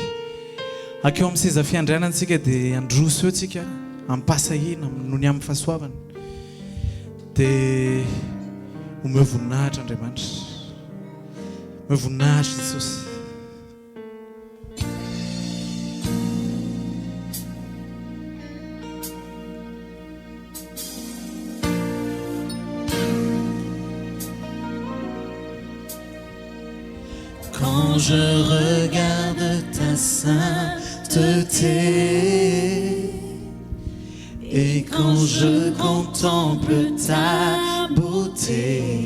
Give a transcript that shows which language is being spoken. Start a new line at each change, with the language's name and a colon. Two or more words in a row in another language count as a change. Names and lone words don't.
Malagasy: Akeo amin'ny seza fiandrianantsika dia androso eo tsika ampasahina noho ny amin'ny fahasoavana. Dia omeo voninahitra Andriamanitra. Omeo voninahitra Jesosy.
French: Quand je regarde ta sainteté et quand je contemple ta beauté,